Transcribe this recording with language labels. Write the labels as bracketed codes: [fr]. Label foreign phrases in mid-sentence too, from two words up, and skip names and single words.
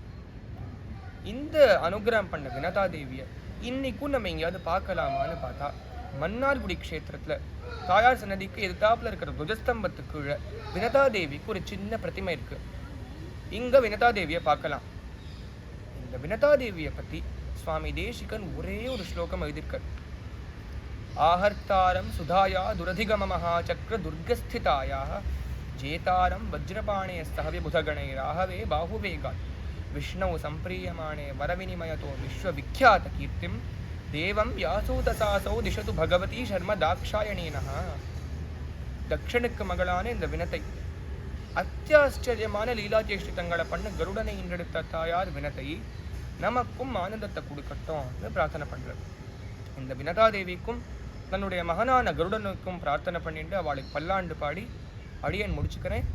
[ta] இந்த அனுகிரகம் பண்ண வினதா தேவியை இன்னைக்கும் நம்ம எங்கேயாவது பார்க்கலாமான்னு பார்த்தா மன்னார்குடி க்ஷேத்திரத்துல தாயார் சன்னதிக்கு எதிர்த்தாப்புல இருக்கிற துவஜஸ்தம்பத்துக்கு கீழே வினதா தேவிக்கு ஒரு சின்ன பிரதிமை இருக்கு. இங்க வினதா தேவியை பார்க்கலாம். இந்த வினதா தேவியை பத்தி சுவாமி தேசிகன் ஒரே ஒரு ஸ்லோகம் எழுதியிருக்கார். [sa] आहर्तारं सुधाया दुरधिगममहाचक्र दुर्गस्थितायाः जेतारं वज्रपाणे सहव्यबुधगणैराहवे बाहुवेगात् विष्णौ सम्प्रीयमाणे वरविनिमयतो विश्वविख्यातकीर्तिं देवं यासूतसासौ दिशतु भगवती शर्म दाक्षायणीनः. [ta] தட்சணுக்கு மகளான இந்த வினத்தை அத்தியாச்சரியமான லீலாச்சேஷ்டிதங்களை பண்ண கருடனை இன்றெடுத்த தாயார் வினத்தை நமக்கும் ஆனந்தத்தை கொடுக்கட்டும் பிரார்த்தனை பண்றது. இந்த வினதா தேவிக்கும் தன்னுடைய மகனான கருடனுக்கும் பிரார்த்தனை பண்ணிட்டு அவளுக்கு பல்லாண்டு பாடி அடியன் முடிச்சுக்கிறேன்.